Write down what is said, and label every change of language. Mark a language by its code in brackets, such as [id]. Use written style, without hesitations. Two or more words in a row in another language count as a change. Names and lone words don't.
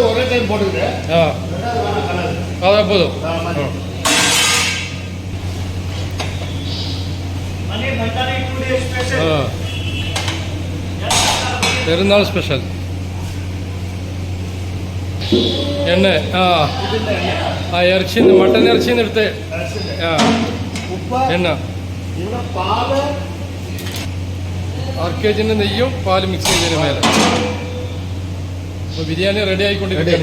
[ta] வெங்காயம் போட்டுக்கிட்டு ஆ வெங்காயம் வேணா கலரு. அதான் போதும். மதி. [ml] ஆ பெருநாள் ஸ்பெஷல் എണ്ണ ആ ആ ഇറച്ചിന്ന് മട്ടൻ ഇറച്ചിന്ന് എടുത്ത് ആ ഉപ്പ് എണ്ണ ഇവിടെ പാല് 6 kg നെയ്യും പാലും മിക്സ് ചെയ്തതിന് മേലെ. അപ്പോൾ ബിരിയാണി റെഡി ആയിക്കൊണ്ടിരിക്കുകയാണ്.